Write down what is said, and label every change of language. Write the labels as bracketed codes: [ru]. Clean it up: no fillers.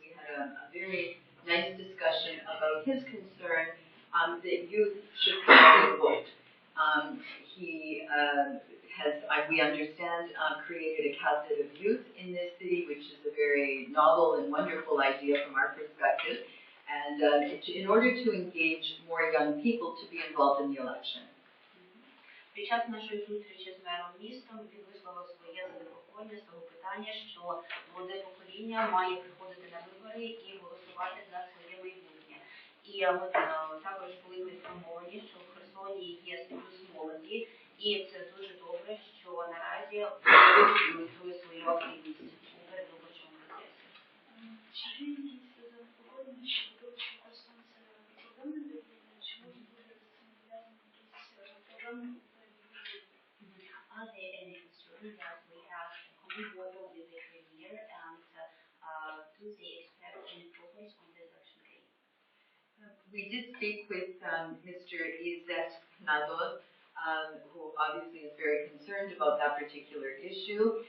[en] We had a very nice discussion about his concern that youth should come out and vote. He has, we understand, created a cabinet of youth in this city, which is a very novel and wonderful idea from our perspective, and in order to engage more young people to be involved in the election. [uk] Під час нашої зустрічі з мером містом він висловив своє занепокоєння з того питання, що молоде покоління має приходити на вибори і голосувати за своє майбутнє. І ми також були поінформовані, що в Херсоні є союз молоді, і це дуже добре, що наразі демонструє свою активність у передвиборчому процесі. Чи є якісь занепокоєння щодо того, що Херсон це проблемне регіон, чи може бути з цим пов'язані якісь проблеми? [en] Are there any concerns that we have a common border with the Premier, and do they expect any progress on the election day? We did speak with Mr. Izzet Nadol, who obviously is very concerned about that particular issue.